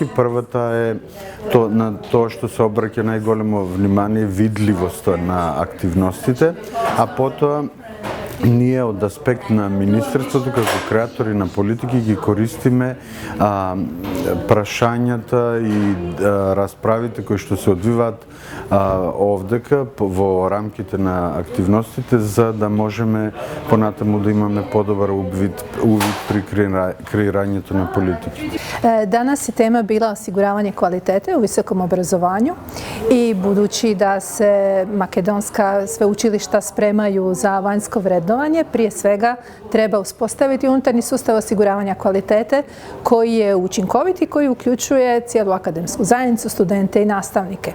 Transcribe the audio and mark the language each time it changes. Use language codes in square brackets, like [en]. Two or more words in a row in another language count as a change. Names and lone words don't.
[mk] Првата е на тоа што се обраќа најголемо внимание видливоста на активностите, а потоа ние од аспект на Министерството како креатори на политики ги користиме прашањата и расправите кои што се одвиваат овдека во рамките на активностите, за да можеме понатаму да имаме подобар увид при креирањето на политики. [hr] Danas je tema bila osiguravanje kvalitete u visokom obrazovanju i budući da se makedonska sveučilišta spremaju za vanjsko vrednovanje, prije svega treba uspostaviti unutarnji sustav osiguravanja kvalitete koji je učinkovit i koji uključuje cijelu akademsku zajednicu, studente i nastavnike.